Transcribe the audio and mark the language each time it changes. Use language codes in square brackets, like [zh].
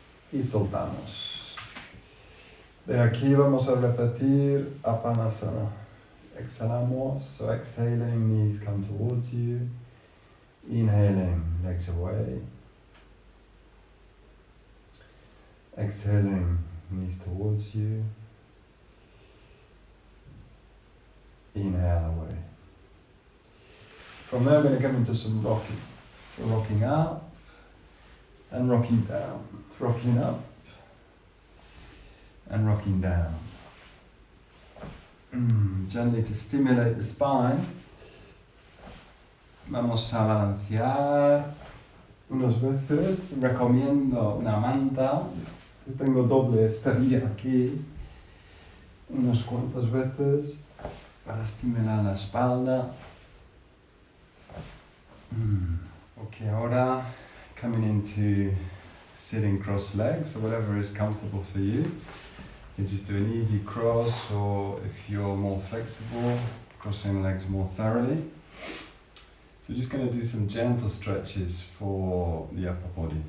[es] Y soltamos. De aquí vamos a repetir Apanasana. Exhalamos, [en] so exhaling, knees come towards you. Inhaling, legs away. Exhaling, knees towards you. Inhale away. From there, we're going to come into some rocking. So rocking up and rocking down. Rocking up and rocking down. Gently to stimulate the spine. [es] Vamos a balancear unas veces. Recomiendo una manta. Yo tengo doble estadía aquí. Unas cuantas veces para estimular la espalda. [en] Okay, ahora coming into sitting cross legs, so whatever is comfortable for you. You just do an easy cross, or if you're more flexible, crossing legs more thoroughly. So we're just going to do some gentle stretches for the upper body.